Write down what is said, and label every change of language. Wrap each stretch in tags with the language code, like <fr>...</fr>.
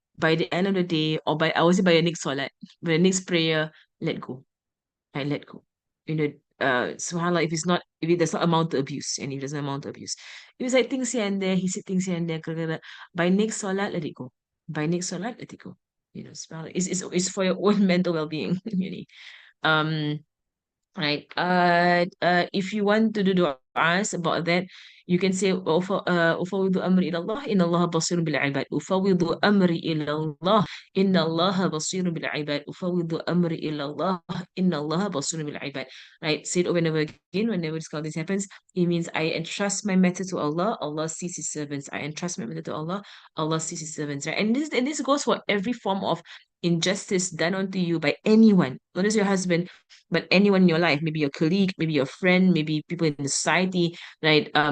<en>By the end of the day, or I would say by the next salat, by the next prayer, let go. I let go. SubhanAllah, if it does not amount to abuse, and if it doesn't amount to abuse. If it's like things here and there, he said things here and there, by next salat, let it go. By next salat, let it go. SubhanAllah, it's for your own mental well-being, really. Um, right. If you want to do du'as about that, you can say</en> <ar>أفوض أمري إلى الله إن الله بصير بالعباد أفوض أمري إلى الله إن الله بصير بالعباد أفوض أمري إلى الله إن الله بصير بالعباد.</ar> <en>Right. Say it over and over again whenever this happens. It means I entrust my matter to Allah. Allah sees His servants. I entrust my matter to Allah. Allah sees His servants. Right. And this goes for every form of injustice done onto you by anyone, not just your husband, but anyone in your life, maybe your colleague, maybe your friend, maybe people in the society, right?</en>